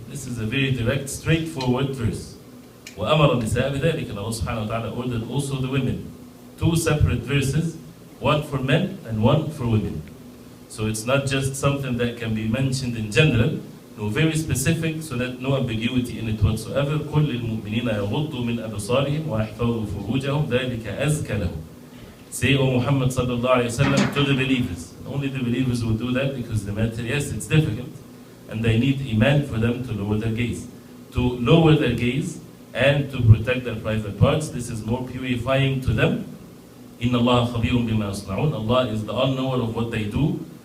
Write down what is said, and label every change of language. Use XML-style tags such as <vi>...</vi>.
<en>This is a very direct, straightforward verse.</en> <ar>وَأَمَرَ النِّسَاءَ بِذَلِكَ,</ar> <en>and Allah subhanahu wa ta'ala ordered also the women. Two separate verses, one for men and one for women. So it's not just something that can be mentioned in general, very specific so that no ambiguity in it whatsoever.</en> <ar>كل المؤمنين يغضوا من أبصارهم ويحفظوا فروجهم ذلك أزكى لهم.</ar> <en>Say, O Muhammad sallallahu alayhi wa sallam, to the believers. Only the believers will do that because the matter, yes, it's difficult. And they need iman for them to lower their gaze. To lower their gaze and to protect their private parts, this is more purifying to them.</en> <ar>Inna Allah khabirun bima yasna'un.</ar> <en>Allah is the all-knower of what they do.</en>